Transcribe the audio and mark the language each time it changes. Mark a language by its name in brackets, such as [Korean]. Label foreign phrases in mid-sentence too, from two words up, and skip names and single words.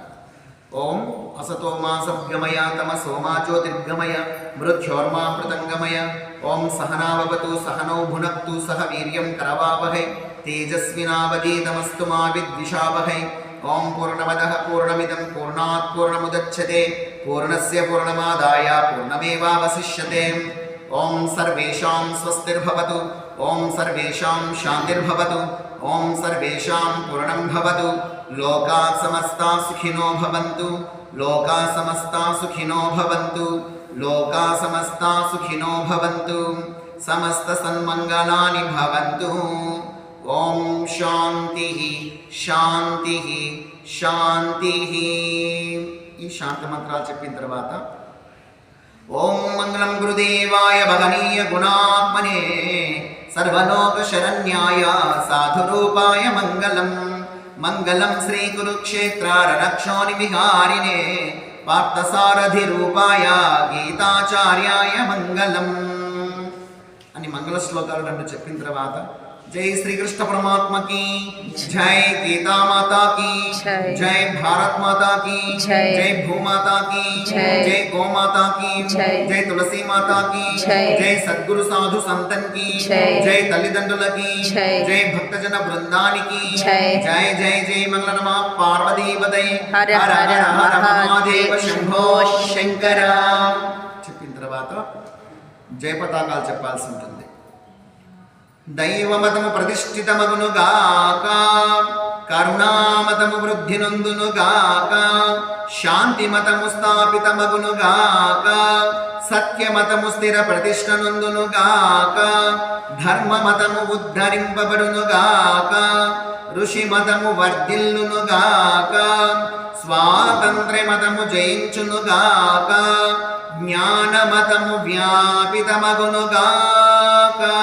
[Sanskrit] ఓం అసతోమా సద్గమయ తమసోమా జ్యోతిర్గమయ మృత్యోర్మామృతంగమయ ఓం సహనావవతు సహనౌ భునక్తు సహ వీర్యం కరవావహై తేజస్వినావధీతమస్తు మా విద్విషావహై. ఓం పూర్ణమదః పూర్ణమిదం పూర్ణాత్ పూర్ణముదచ్యతే పూర్ణస్య పూర్ణమాదాయ పూర్ణమేవావశిష్యతే. ఓం సర్వేషాం స్వస్తిర్భవతు ఓం సర్వేషాం శాంతిర్భవతు ఓం సర్వేషాం పూర్ణం భవతు. లోకా సమస్తా సుఖినో భవంతు లోకా సమస్తా సుఖినో భవంతు లోకా సమస్తా సుఖినో భవంతు. సమస్త సన్మంగళాని భవంతు. ఓం శాంతి శాంతి శాంతి. [Telugu] ఈ శాంతి మంత్రాలు చెప్పిన తర్వాత [Sanskrit] ఓం మంగళం గురుదేవాయ భగనీయ గుణాత్మనే సర్వలోక శరణ్యాయ సాధురూపాయ మంగళం. మంగళం శ్రీ కురుక్షేత్ర రణక్షోణి విహారిణే పార్థసారథి రూపాయ గీతాచార్యాయ మంగళం [Telugu] అని మంగళ శ్లోకాలు [Hindi] 2 [Telugu] చెప్పిన తర్వాత జై శ్రీకృష్ణ పరమాత్మకి జై, [Hindi] గీతా మాతా की जय, भारत माता की जय, भूमाता की जय, गौ माता की जय, तुलसी माता की जय, सद्गुरु साधु संतन की जय, तल्लिदंडुल की जय, भक्तजन बृंदानी जय जय जय. [Sanskrit] मंगल नमः पार्वती पतये हर हर हर महादेव शंभो शंकर. [Telugu] చెప్పిన తర్వాత జయ పతాకాలు చెప్పాల్సి ఉంటుంది. దైవమతము ప్రతిష్ఠితమగునుగాక కరుణామతము వృద్ధి నొందునుగాక శాంతిమతము స్థాపితమగునుగాక సత్యమతము స్థిర ప్రతిష్ఠ నొందునుగాక ధర్మమతము ఉద్ధరింపబడునుగాక ఋషిమతము వర్ధిల్లునుగాక స్వాతంత్ర్యమతము జయించునుగాక జ్ఞానమతము వ్యాపితమగునుగాక.